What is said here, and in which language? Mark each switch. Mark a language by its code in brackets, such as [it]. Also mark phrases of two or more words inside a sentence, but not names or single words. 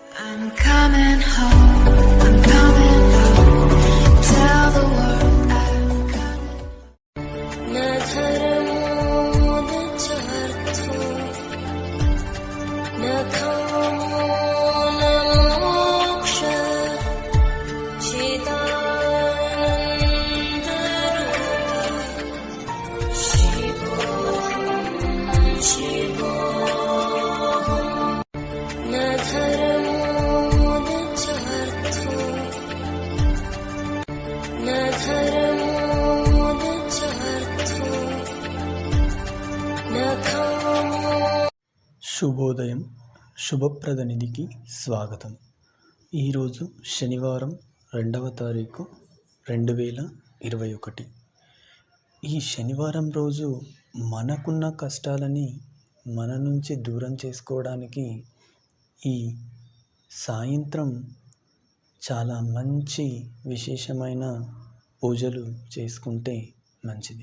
[en] I'm coming home. I'm coming home. Tell the world I'm coming. [sa] न धर्मो न चार्थो न कामो न मोक्षः चिदानन्दरूपः शिवोऽहं न धर्मो न चार्थो न धर्मो न चार्थो न कामो [te] శుభోదయం. శుభప్రదనిధికి స్వాగతం. ఈరోజు శనివారం 2వ తారీఖు 2021. ఈ శనివారం రోజు మనకున్న కష్టాలని మన నుంచి దూరం చేసుకోవడానికి ఈ సాయంత్రం చాలా మంచి విశేషమైన పూజలు చేసుకుంటే మంచిది.